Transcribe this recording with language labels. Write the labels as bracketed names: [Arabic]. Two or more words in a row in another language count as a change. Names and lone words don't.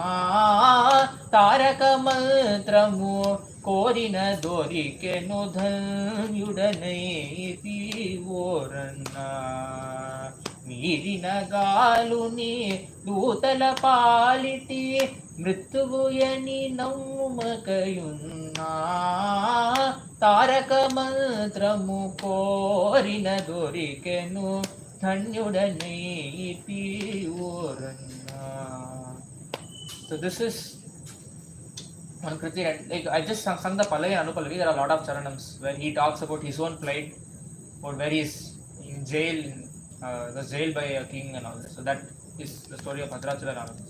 [Telugu] తారక మంత్రము కోరిన దొరికెను ధన్యుడనైతి ఓరన్న నీరిన గాలుని దూతల పాలిటి మృత్యుయని నమ్మ కయున్న తారక మంత్రము కోరిన దొరికెను ధన్యుడనైతి ఓరన్న. [English] So this is one Kriti, like I just sung the Pallavi and Anupallavi. There are a lot of charanams where he talks about his own plight, or where he is in jail, was jailed by a king and all that. So that is the story of Bhadrachala Ramadas.